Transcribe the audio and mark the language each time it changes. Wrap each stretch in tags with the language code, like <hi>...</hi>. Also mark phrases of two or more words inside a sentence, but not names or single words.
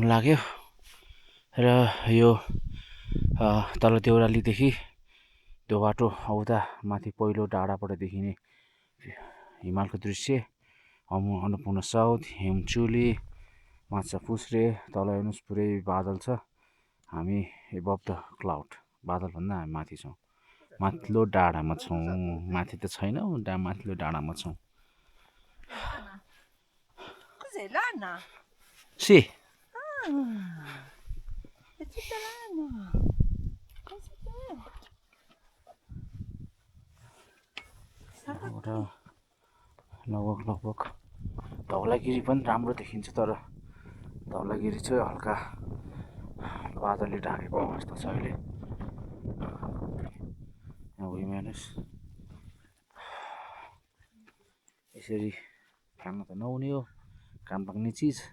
<ne>लाग्यो र यो तल देउरालीदेखि त्यो बाटो आउँदा माथि पहिलो डाँडाबाट देखिने हिमालको दृश्य, अन्नपूर्ण साउथ, हेमचुली, माछा पुछ्रे, तल हेर्नुहोस् पुरै बादल छ। हामी</ne> <en>above the cloud,</en> <ne>बादलभन्दा हामी माथि छौँ, माथिल्लो डाँडामा छौँ। माथि त छैनौँ, माथिल्लो डाँडामा छौँ।</ne> <it>Cos'è l'Anna? Sì. È tutta l'Anna. Pensa te.</it> <ne>यहाँबाट लगभग धौलागिरी पनि राम्रो देखिन्छ, तर धौलागिरी चाहिँ हल्का बादलले ढाकेको अवस्था छ अहिले। यहाँ भुइँमा हेर्नुहोस्, यसरी खान त नहुने हो, काम पाक्ने चिज।</ne>